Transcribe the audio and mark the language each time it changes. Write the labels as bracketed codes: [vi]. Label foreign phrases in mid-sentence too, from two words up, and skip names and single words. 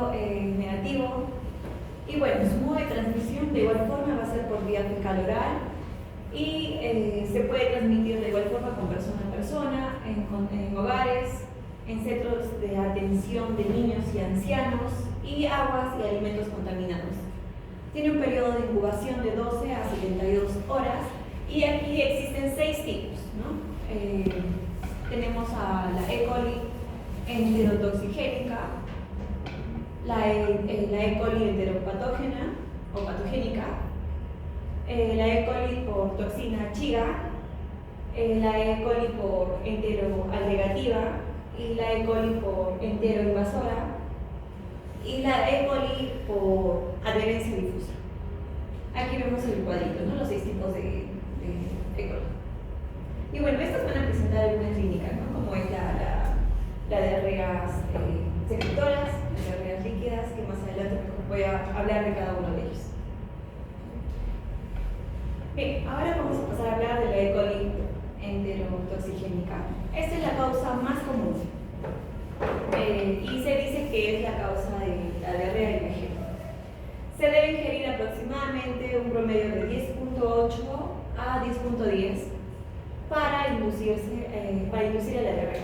[es] Y su modo de transmisión transmisión de igual forma va a ser por vía fecal oral y se puede transmitir de igual forma con persona a persona, en hogares, en centros de atención de niños y ancianos y aguas y alimentos contaminados. Tiene un periodo de incubación de 12 a 72 horas y aquí existen 6 tipos, ¿no? Tenemos a la E. coli enterotoxigénica, la E. coli enteropatógena o patogénica, la E. coli por toxina Chiga, la E. coli por enteroagregativa y la E. coli por enteroinvasora y la E. coli por adherencia difusa. Aquí vemos el cuadrito, ¿no? Los 6 tipos de E. coli. Y bueno, estos van a presentar alguna clínica, ¿no? Como es la diarreas secretoras, las diarreas líquidas, que más adelante voy a hablar de cada uno de ellos. Bien, ahora vamos a pasar a hablar de la E. coli enterotoxigénica. Esta es la causa más común y se dice que es la causa de la diarrea y vejez. Se debe ingerir aproximadamente un promedio de 10.8 a 10.10 para inducir a la diarrea.